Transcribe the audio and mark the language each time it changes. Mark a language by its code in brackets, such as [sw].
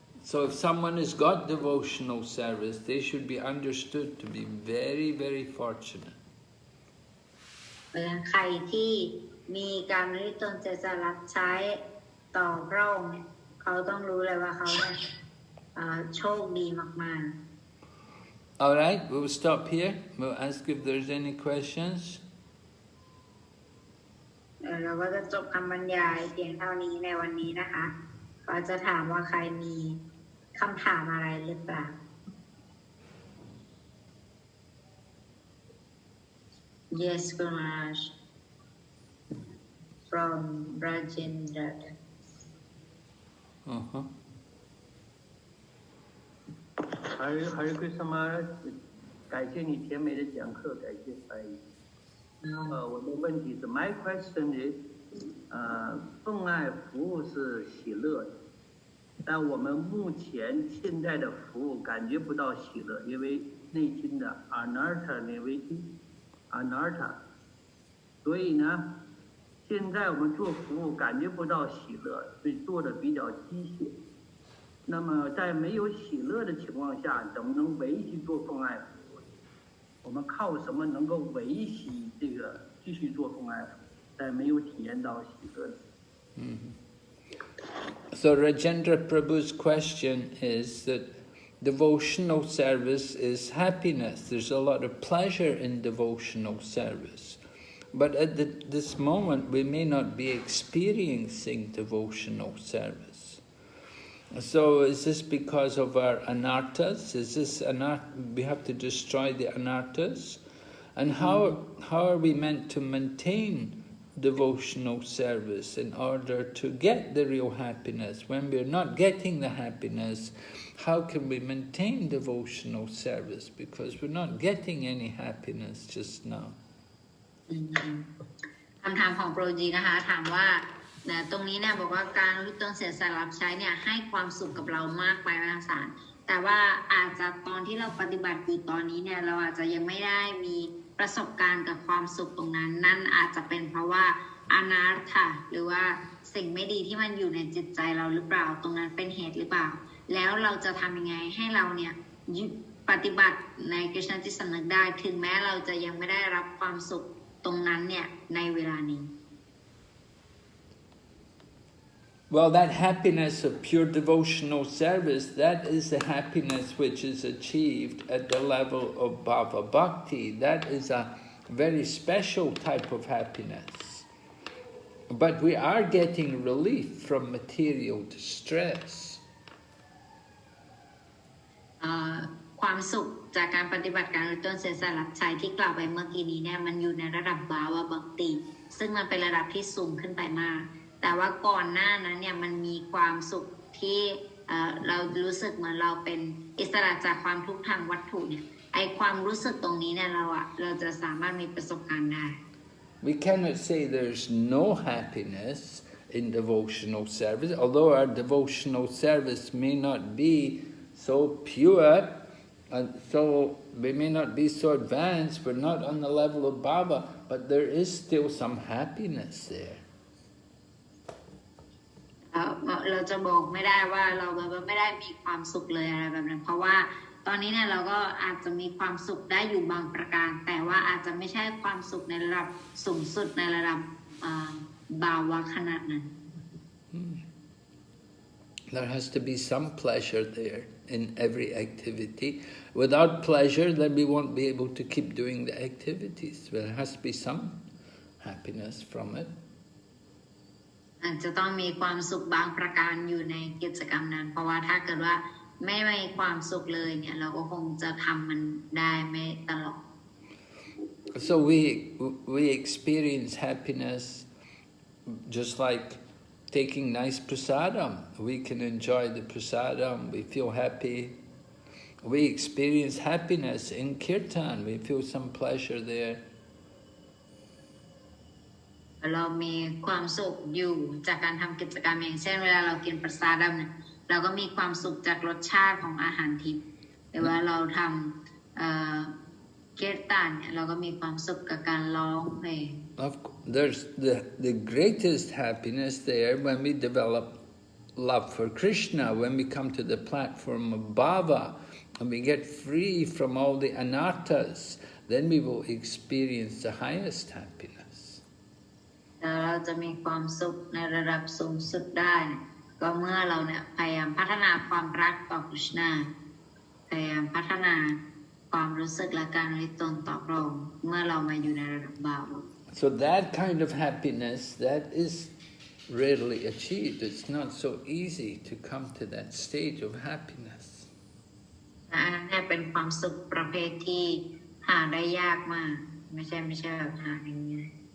[en] So if someone has got devotional service, they should be understood to be very, very fortunate. [th] เพราะฉะนั้นใครที่มีการอุทิศตนเสียสละรับใช้ต่อพระองค์เนี่ยเขาต้องรู้เลยว่าเขาเนี่ยโชคดีมากๆ [en] All right, we'll stop here. We'll ask if there's any questions. [th] เราก็จะจบคำบรรยายเพียงเท่านี้ในวันนี้นะคะก็จะถามว่าใครมีคำถามอะไรหรือเปล่า [en] Yes, Guraj from Rajendra. [zh] Hare Krishna Maharaj， 感谢你甜美的讲课，感谢翻译。我的问题是 ， [en] My question is， [zh] 奉爱服务是喜乐的，但我们目前现在的服务感觉不到喜乐，因为内心的 anartha 那危机 anartha， 所以呢，现在我们做服务感觉不到喜乐，所以做的比较机械。那么在没有喜乐的情况下，怎么能维系做奉爱服务？我们靠什么能够维系这个继续做奉爱服务，在没有体验到喜乐的？ [en] So Rajendra Prabhu's question is that devotional service is happiness. There's a lot of pleasure in devotional service. But at this moment, we may not be experiencing devotional service. So is this because of our anarthas? Is this we have to destroy the anarthas? And how are we meant to maintain devotional service in order to get the real happiness? When we're not getting the happiness, how can we maintain devotional service? Because we're not getting any happiness just now. [th] คำถามของโปรจีนะคะถามว่าตรงนี้เนี่ยบอกว่าการอุทิศตนเสียสละรับใช้เนี่ยให้ความสุขกับเรามากไปมหาศาลแต่ว่าอาจจะตอนที่เราปฏิบัติอยู่ตอนนี้เนี่ยเราอาจจะยังไม่ได้มีประสบการณ์กับความสุขตรงนั้นนั่นอาจจะเป็นเพราะว่าอนาถะหรือว่า สิ่งไม่ดีที่มันอยู่ในจิตใจเราหรือเปล่าตรงนั้นเป็นเหตุหรือเปล่าแล้วเราจะทำยังไงให้เราเนี่ยปฏิบัติในกฤษณจิตสำนึกได้ถึงแม้เราจะยังไม่ได้รับความสุขตรงนั้นเนี่ยในเวลานี้ [en] Well, that happiness of pure devotional service, that is the happiness which is achieved at the level of Bhava Bhakti. That is a very special type of happiness. But we are getting relief from material distress. [th] ความสุขจากการปฏิบัติการอุทิศตนเสียสละรับใช้ที่กล่าวไปเมื่อกี้นี้เนี่ยมันอยู่ในระดับบาวบัคติซึ่งมันเป็นระดับที่สูงขึ้นไปมากแต่ว่าก่อนหน้านั้นเนี่ยมันมีความสุขที่เรารู้สึกเหมือนเราเป็นอิสระจากความทุกข์ทางวัตถุเนี่ยไอความรู้สึกตรงนี้เนี่ยเราจะสามารถมีประสบการณ์ได้ [en] We cannot say there's no happiness in devotional service, although our devotional service may not be so pure, and so we may not be so advanced, we're not on the level of Baba, but there is still some happiness there. [th] เราจะบอกไม่ได้ว่าเราไม่ได้มีความสุขเลยอะไรแบบนั้นเพราะว่าตอนนี้เนี่ยเราก็อาจจะมีความสุขได้อยู่บางประการแต่ว่าอาจจะไม่ใช่ความสุขในระดับสูงสุดในระดับบาวะขนาดนั้น [en] There has to be some pleasure there in every activity. Without pleasure, then we won't be able to keep doing the activities. There has to be some happiness from it. [th] อาจจะต้องมีความสุขบางประการอยู่ในกิจกรรมนั้นเพราะว่าถ้าเกิดว่าไม่มีความสุขเลยเนี่ยเราก็คงจะทำมันได้ไม่ตลอด [en] So we experience happiness just like taking nice prasadam. We can enjoy the prasadam, we feel happy. We experience happiness in kirtan, we feel some pleasure there. [th] เรามีความสุขอยู่จากการทำกิจกรรมอย่างเช่นเวลาเรากินประสาดัมเนี่ย เราก็มีความสุขจากรสชาติของอาหารทิพย์แต่ว่าเราทำเกียรตันเนี่ยเราก็มีความสุขกับการร้องเพลง [en] There's the greatest happiness there when we develop love for Krishna, when we come to the platform of Bhava and we get free from all the anarthas, then we will experience the highest happiness. [th] เราจะมีความสุขในระดับสูงสุดได้ก็เมื่อเราเนี่ยพยายามพัฒนาความรักต่อ Krishna พยายามพัฒนาความรู้สึกและการริตนต่อพระองค์เมื่อเรามาอยู่ในระดับบาป [en] So that kind of happiness, that is rarely achieved. It's not so easy to come to that stage of happiness. [th] อันนั้นเนี่ยเป็นความสุขประเภทที่หาได้ยากมากไม่ใช่แบบหาง่าย